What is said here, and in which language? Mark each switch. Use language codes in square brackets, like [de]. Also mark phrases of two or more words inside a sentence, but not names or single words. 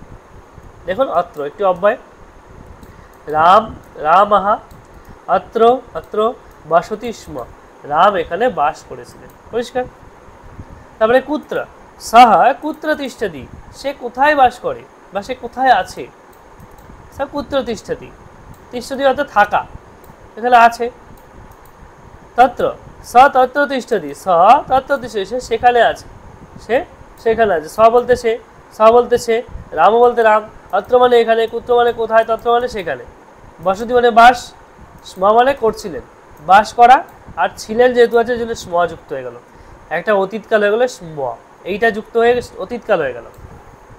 [bn] দেখুন অত্র একটি অব্যয়, রাম, রাম অত্র, [sa] অত্র বসতি স্ম, [bn] রাম এখানে বাস করেছিলেন, পরিষ্কার। তারপরে কুত্র, [sa] সহ কুত্র তিষ্ঠতি, [bn] সে কোথায় বাস করে বা সে কোথায় আছে। সে [sa] কুত্র তিষ্ঠতি, [bn] তিষ্ঠতি অর্থ থাকা, এখানে আছে। [sa] তত্র, স তত্র তিষ্ঠতি, স তত্র তিষ্ঠতি, [bn] সে সেখানে আছে, সে সেখানে আছে। স বলতে সে, স বলতে সে, রাম বলতে রাম, অত্র মানে এখানে, কুত্র মানে কোথায়, তত্র মানে সেখানে, বসতি মানে বাস, স্ম মানে করছিলেন, বাস করা, আর ছিলেন যেহেতু আছে জন্য স্ম যুক্ত হয়ে গেল। একটা অতীতকাল হয়ে গেল স্ম, এইটা যুক্ত হয়ে অতীতকাল হয়ে গেল।